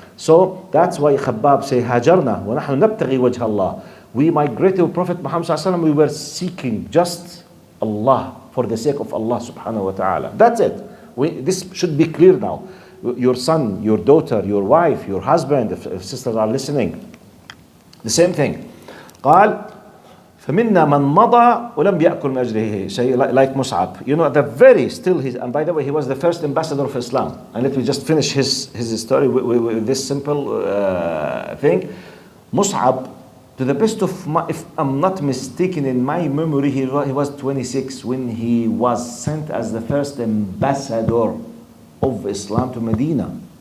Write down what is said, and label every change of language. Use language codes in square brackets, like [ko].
[en] So that's why Khabbab say, [ar] Hajarna, wa nahnu nabtaghi wajha Allah. [en] We migrated with Prophet Muhammad [ar] sallallahu alaihi wasallam, [en] we were seeking just Allah, for the sake of Allah subhanahu wa ta'ala. That's it. This should be clear now. Your son, your daughter, your wife, your husband, if sisters are listening, the same thing. [ar] قال فمنا من مضى ولم يأكل من أجله شيء, [en] like Mus'ab. You know, at the very still, and by the way, he was the first ambassador of Islam. And let me just finish his story with this simple thing. Mus'ab, to the best of my, if I'm not mistaken in my memory, he was 26 when he was sent as the first ambassador of Islam to Medina.